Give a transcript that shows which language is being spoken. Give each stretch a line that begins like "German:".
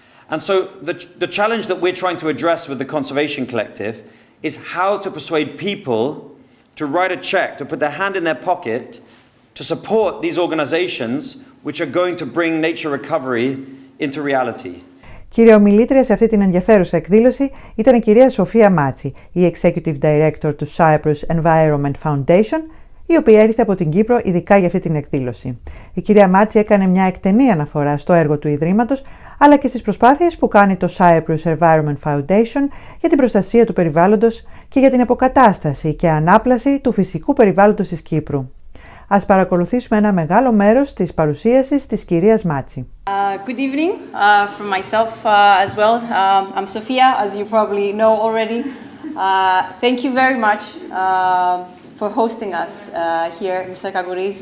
English: And so the challenge that we're trying to address with the Conservation Collective is how to persuade people to write a check, to put their hand in their pocket, to support these organizations which are going to bring nature recovery into reality.
Greek: Κύρια ομιλήτρια σε αυτή την ενδιαφέρουσα εκδήλωση ήταν η κυρία Σοφία Μάτση, η Executive Director του Cyprus Environment Foundation, η οποία ήρθε από την Κύπρο ειδικά για αυτή την εκδήλωση. Η κυρία Μάτση έκανε μια εκτενή αναφορά στο έργο του Ιδρύματος, αλλά και στις προσπάθειες που κάνει το Cyprus Environment Foundation για την προστασία του περιβάλλοντος και για την αποκατάσταση και ανάπλαση του φυσικού περιβάλλοντος της Κύπρου. Ας παρακολουθήσουμε ένα μεγάλο μέρος της παρουσίασης της κυρίας Μάτση.
English: Good evening from myself as well. I'm Sofia, as you probably know already. Thank you very much for hosting us here in Sakagoris.